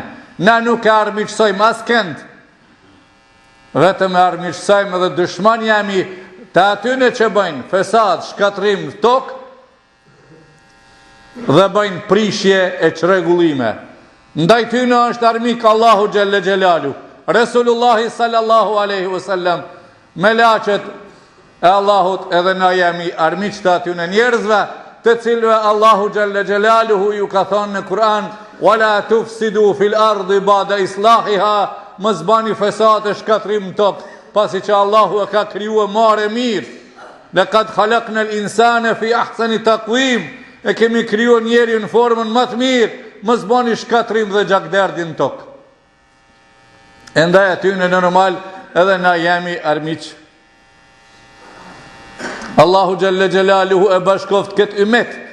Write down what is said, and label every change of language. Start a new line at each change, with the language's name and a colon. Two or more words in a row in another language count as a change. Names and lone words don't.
Albanian: Na nuk e armiqsojmë askënd. Vetëm e armiqsojmë dhe dushman jemi të atyne që bëjnë fesad, shkatrim në tokë dhe bëjnë prishje e çrregullime. Ndaj tyne është armik Allahu
Arabic: جل جلاله,
Albanian: Resulullahi
Arabic: صلى الله عليه وسلم,
Albanian: me laqet e Allahut, edhe na jemi armiq të atyne njerëzve të cilve Allahu Gjelle Gjelaluhu ju ka thonë në Kur'an:
Arabic: "ولا تفسدوا في الأرض بعد إصلاحها",
Albanian: mos bani fesat e shkatrim në tokë, pasi që Allahu e ka krijuar marrë mirë.
Arabic: لقد خلقنا الإنسان في أحسن تقويم,
Albanian: e kemi krijuar njeriu në formën më të mirë, mos bani shkatrim dhe gjakderdhi në tokë. Ndaj aty në normal edhe na jemi armiq. Allahu
Arabic: جل جلاله
Albanian: e bashkoft këtë umet.